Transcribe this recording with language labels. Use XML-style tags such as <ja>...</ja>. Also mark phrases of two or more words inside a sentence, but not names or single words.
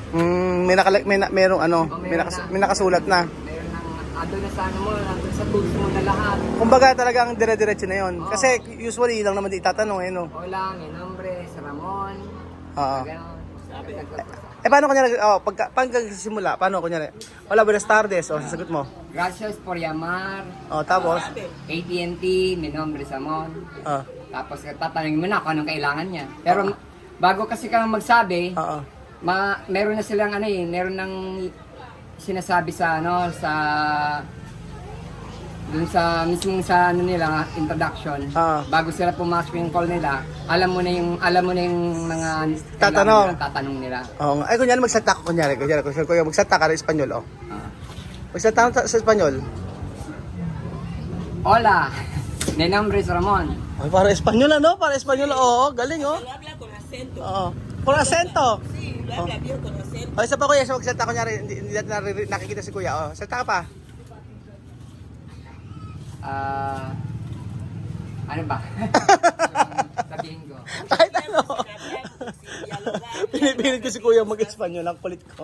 <tl>May nakasulat na. Meron nang ado na sa ano mo, nandun sa tools mo na lahat. Kumbaga talagang dire-diretso na yun. Kasi usually lang naman di itatanong no? O lang, yung nombre, sa Ramon. Oo. Gano'n. Paano kunyari, pagkasimula, paano kunyari?</tl> <es>Hola, buenas tardes,</es> <tl>sasagot mo.</tl> <es>Gracias por llamar.</es> <tl>Tapos,</tl> <es>AT&T, mi nombre es Ramon. ah,</es> <tl>Tapos tatanungin mo na kung anong kailangan niya. Pero bago kasi ka magsabi, meron na silang meron nang sinasabi sa dun sa mismong sa nila introduction. Bago sila pumasok yung call nila, alam mo na yung mga tatanong nila. Oo nga. Ay, kunyari magsalita ko, kunyari, kuya, magsalita ka ng Espanyol, Magsalita ka sa Espanyol.</tl> <es>Hola, mi nombre es Ramon.</es> <tl>Ay, para Espanyol, Para Espanyol, galing,</tl> <es>Lo habla con acento. Con acento. Sí, lo habla bien con acento.</es> <tl>Isa pa, kuya, magsalita, kunyari, hindi natin nakikita si kuya, salita ka pa. Ano ba? Sabihin ko. Kahit ano. Pinipilit ko si kuya mag-Espanyol, ang kulit ko.</tl>